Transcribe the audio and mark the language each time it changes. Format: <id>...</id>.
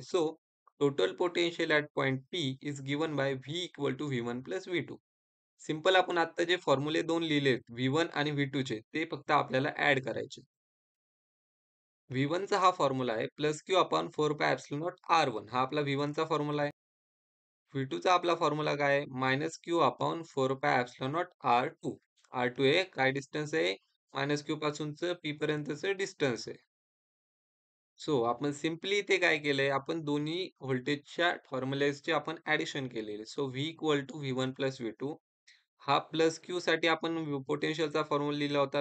<en>So total potential at point P is given by V equal to V1 plus V2.</en> <mr>Simple आपण आत्ता जे फॉर्म्युले 2 लिहिलेत V1 आणि V2 चे, ते फक्त आपल्याला ॲड करायचे. V1 चा हा फॉर्म्युला आहे plus Q upon 4 pi epsilon not R1 हा आपला V1 चा फॉर्म्युला आहे. V2 चा आपला फॉर्म्युला काय आहे? Minus Q upon 4 pi epsilon not R2. R2 हे काय डिस्टन्स आहे? मायनस क्यू पासूनचं P पर्यंतचं डिस्टन्स आहे. सो आपण सिम्पली इथे काय केलंय? आपण दोन्ही व्होल्टेजच्या फॉर्म्युलेजचे आपण ॲडिशन केलेले. So V equal to V1 plus V2 हा प्लस क्यू साठी आपण पोटेन्शियलचा फॉर्म्युला लिहिला होता.</mr>